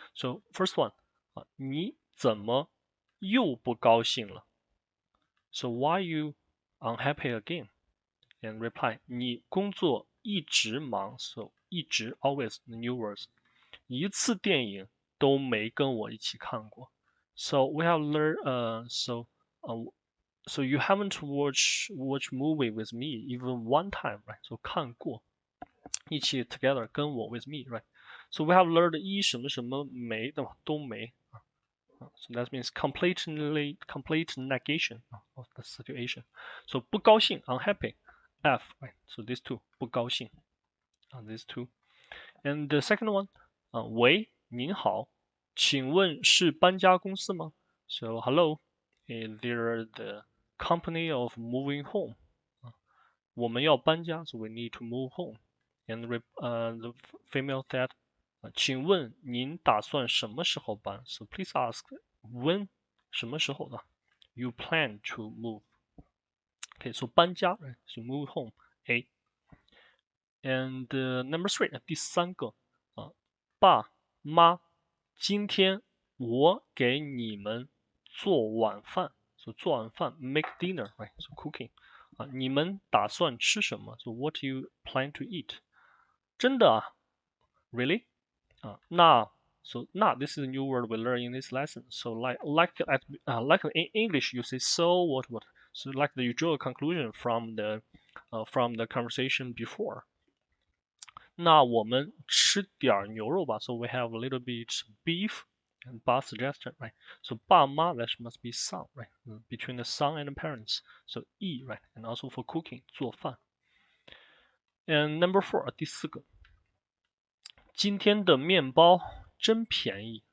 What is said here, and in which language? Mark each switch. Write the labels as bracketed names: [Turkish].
[English] So first one, [Chinese] 你怎么又不高兴了? [English] So why you unhappy again? And reply, [Chinese] 你工作一直忙, [English] so 一直 always the new words. [Chinese] 一次电影都没跟我一起看过. [English] So we have learned so you haven't watched movie with me even one time, right? So 看过一起 together 跟我 with me, right? So we have learned [Chinese] 一什么什么没对吧都没 [English] so that means complete negation of the situation. So 不高兴 unhappy, F, right? So these two 不高兴 these two. And the second one, [Chinese] 喂您好请问是搬家公司吗? [English] So hello, they're the company of moving home. [Chinese] 我们要搬家 [English] so we need to move home. And the female said, [Chinese] 请问您打算什么时候搬? [English] So please ask when 什么时候呢 you plan to move. Okay, so 搬家 right, so move home, A. [Chinese] And number 3, 第三个爸妈今天我给你们做晚饭 so 做晚饭 make dinner, right, so cooking. 你们打算吃什么 [English] so what do you plan to eat? [Chinese] 真的啊 [English] really? 那 so 那 this is a new word we learn in this lesson. So like in English you say so what, so like you draw a conclusion from the conversation before. [Chinese] 那我们吃点牛肉吧。 [English] So we have a little bit beef and bar suggestion, right? So 爸妈 that must be son, right? Between the son and the parents. So 义 right? And also for cooking 做饭。 And number 4 [Chinese] 第4个，今天的面包真便宜。